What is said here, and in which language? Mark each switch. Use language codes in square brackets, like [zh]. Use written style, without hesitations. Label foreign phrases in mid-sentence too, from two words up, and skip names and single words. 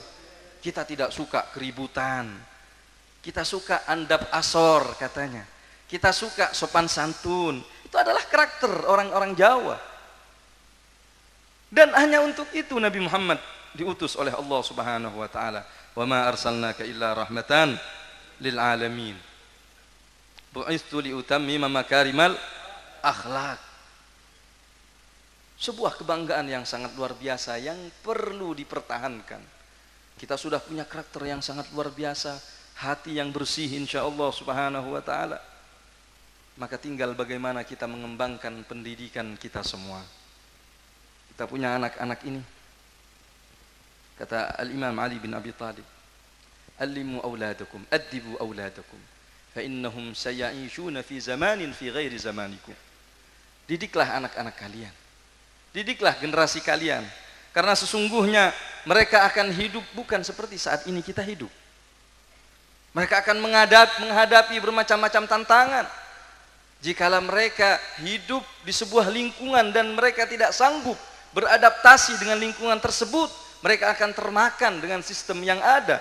[id] Kita tidak suka keributan, kita suka [jv] andap asor [id] katanya, kita suka sopan santun. Itu adalah karakter orang-orang Jawa. Dan hanya untuk itu Nabi Muhammad diutus oleh Allah [ar] سبحانه وتعالى. وما أرسلناك إلا رحمة للعالمين. بعثت لأتمم مكارم الأخلاق. [id] Sebuah kebanggaan yang sangat luar biasa yang perlu dipertahankan. Kita sudah punya karakter yang sangat luar biasa, hati yang bersih [ar] إن شاء الله سبحانه وتعالى. [id] Maka tinggal bagaimana kita mengembangkan pendidikan kita semua. Kita punya anak-anak ini. Kata Al-Imam Ali bin Abi Thalib, [ar] "علموا أولادكم، أدبوا أولادكم، فإنهم سيعيشون في زمان في غير زمانكم." [id] Didiklah anak-anak kalian. Didiklah generasi kalian. Karena sesungguhnya mereka akan hidup bukan seperti saat ini kita hidup. Mereka akan menghadapi bermacam-macam tantangan. Jikalau mereka hidup di sebuah lingkungan dan mereka tidak sanggup beradaptasi dengan lingkungan tersebut, mereka akan termakan dengan sistem yang ada.